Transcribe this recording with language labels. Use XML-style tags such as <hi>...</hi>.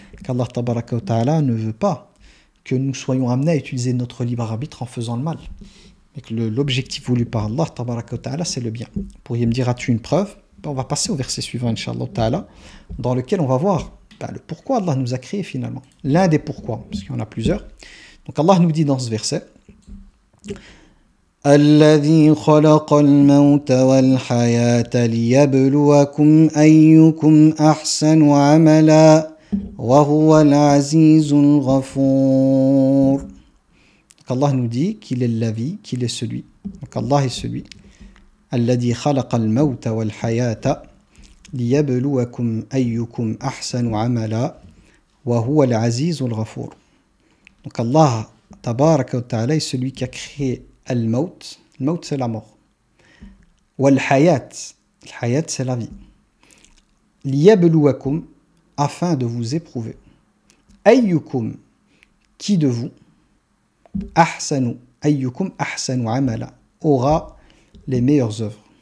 <fr>Qu'Allah Tabaraka wa Ta'ala ne veut pas que nous soyons amenés à utiliser notre libre arbitre en faisant le mal. Et que l'objectif voulu par Allah Tabaraka wa Ta'ala, c'est le bien. Vous pourriez me dire, as-tu une preuve? On va passer au verset suivant, Inch'Allah Ta'ala, dans lequel on va voir le pourquoi Allah nous a créés finalement. L'un des pourquoi, parce qu'il y en a plusieurs. Donc Allah nous dit dans ce verset,</fr> <ar>الذي خلق الموت والحياة ليبلوكم أيكم أحسن عملا وهو العزيز الغفور.</ar> <fr>Donc Allah nous dit qu'il est la vie, qu'il est celui. Donc Allah est celui.</fr> <ar>الذي خلق الموت والحياة ليبلوكم أيكم أحسن عملا وهو العزيز الغفور.</ar> <fr>Donc Allah Tabaraka wa Ta'ala est celui qui a créé al-maut. Al-maut c'est la mort. Wal-hayat. Al-hayat c'est la vie. Liyabluwakum, afin de vous éprouver. Ayyukum, qui de vous, ahsanu, ayyukum ahsanu amala, aura les meilleures œuvres.</fr>